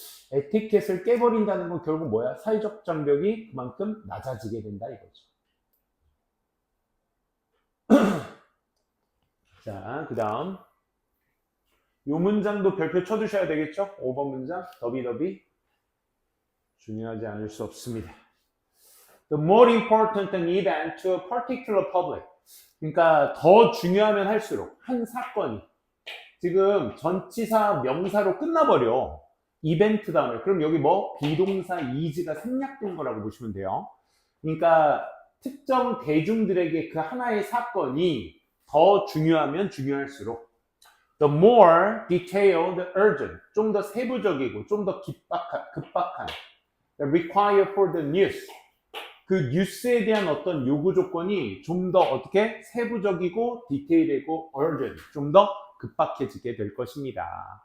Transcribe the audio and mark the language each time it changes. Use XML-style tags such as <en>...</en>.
<ko>에티켓을 깨버린다는 건 결국 뭐야? 사회적 장벽이 그만큼 낮아지게 된다 이거죠. 자, 그 다음 이 문장도 별표 쳐두셔야 되겠죠? 5번 문장, 더비더비 중요하지 않을 수 없습니다.</ko> <en>The more important an event to a particular public.</en> <ko>그러니까 더 중요하면 할수록 한 사건이 지금 전치사 명사로 끝나버려. 이벤트 다음에. 그럼 여기 비동사 is가 생략된 거라고 보시면 돼요. 그러니까 특정 대중들에게 그 하나의 사건이 더 중요하면 중요할수록</ko> <en>the more detailed, urgent,</en> <ko>좀 더 세부적이고 좀 더 급박한</ko> <en>require for the news,</en> <ko>그 뉴스에 대한 어떤 요구 조건이 좀 더 어떻게 세부적이고 디테일이고</ko> <en>urgent,</en> <ko>좀 더 급박해지게 될 것입니다.</ko>